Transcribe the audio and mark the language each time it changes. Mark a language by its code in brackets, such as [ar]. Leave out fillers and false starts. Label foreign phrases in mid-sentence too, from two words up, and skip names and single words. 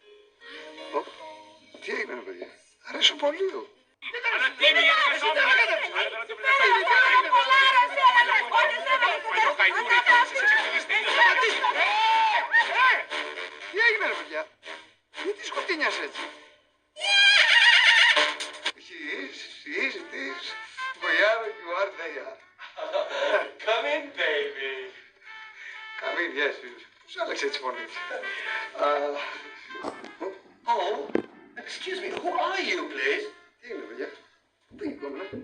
[el] Τι έγινε, ρε παιδιά? Αρέσω πολύ. Αλλά τι είναι για να Τι έγινε, ρε παιδιά? Γιατί σκοτεινιάς έτσι? [en] She's this wherever you are there. Come in, baby. Come in, yes. [el] Πώς άλλαξε έτσι φωνή? [en] Oh, excuse me, who are you, please? [el] Τι είναι, παιδιά? Πού πήγε η κόμμα?